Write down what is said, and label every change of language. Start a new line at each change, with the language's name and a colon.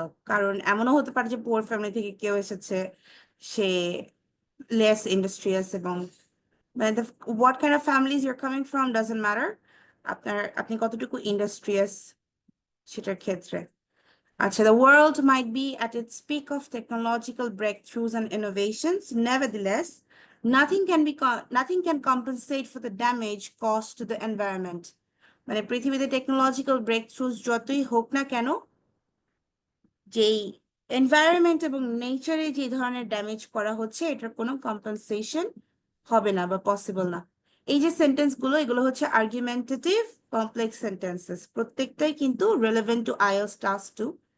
Bangla: কারণ এমনও হতে পারে যে পুয়ার ফ্যামিলি থেকে কেউ এসেছে, সে লেস ইন্ডাস্ট্রিয়াস, এবং মানে
English: what kind of families you're coming from doesn't matter,
Bangla: আপনি কতটুকু ইন্ডাস্ট্রিয়াস সেটার ক্ষেত্রে।
English: আচ্ছা, the world might be at its peak of technological breakthroughs and innovations. Nevertheless, nothing can compensate for the damage caused to the environment.
Bangla: মানে পৃথিবীতে technological ব্রেকথ্রুজ যতই হোক না কেন, যেই এনভায়রনমেন্ট এবং নেচারে যে ধরনের ড্যামেজ করা হচ্ছে এটার কোনো কম্পেনসেশন হবে না বা পসিবল না। এই যে সেন্টেন্স গুলো, এগুলো হচ্ছে আর্গুমেন্টেটিভ কমপ্লেক্স সেন্টেন্সেস, প্রত্যেকটাই কিন্তু রেলেভেন্ট টু আইএলটিএস টাস্ক 2।